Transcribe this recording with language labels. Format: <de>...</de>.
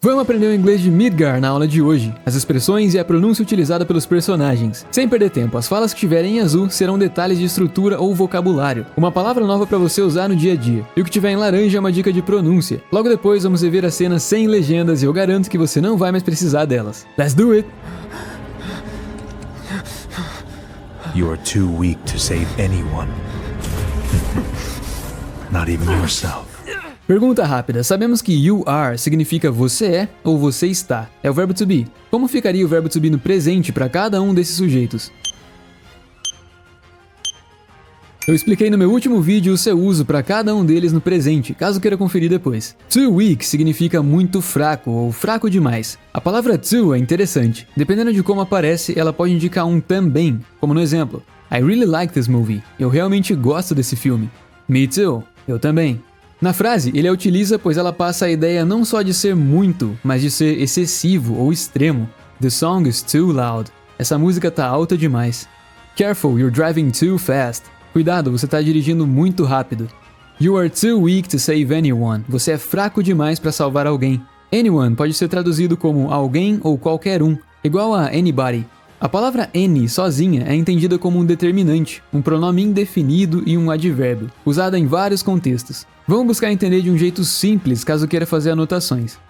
<pt>Vamos aprender o inglês de Midgar na aula de hoje, as expressões e a pronúncia utilizada pelos personagens. Sem perder tempo, as falas que tiverem em azul serão detalhes de estrutura ou vocabulário, uma palavra nova para você usar no dia a dia. E o que tiver em laranja é uma dica de pronúncia. Logo depois vamos rever as cenas sem legendas e eu garanto que você não vai mais precisar delas.</pt> <en>Let's do it! You are too weak to save anyone. Not even yourself.</en> <pt>Pergunta rápida, sabemos que you are significa você é ou você está. É o verbo to be. Como ficaria o verbo to be no presente para cada um desses sujeitos? Eu expliquei no meu último vídeo o seu uso para cada um deles no presente, caso queira conferir depois. Too weak significa muito fraco ou fraco demais. A palavra too é interessante. Dependendo de como aparece, ela pode indicar um também, como no exemplo.</pt> <en>I really like this movie.</en> <pt>Eu realmente gosto desse filme.</pt> <en>Me too.</en> <pt>Eu também. Na frase, ele a utiliza pois ela passa a ideia não só de ser muito, mas de ser excessivo ou extremo.</pt> <en>The song is too loud.</en> <pt>Essa música tá alta demais.</pt> <en>Careful, you're driving too fast.</en> <pt>Cuidado, você tá dirigindo muito rápido.</pt> <en>You are too weak to save anyone.</en> <pt>Você é fraco demais para salvar alguém. Anyone pode ser traduzido como alguém ou qualquer um, igual a anybody. A palavra any sozinha é entendida como um determinante, um pronome indefinido e um advérbio, usada em vários contextos. Vamos buscar entender de um jeito simples caso queira fazer anotações.</pt>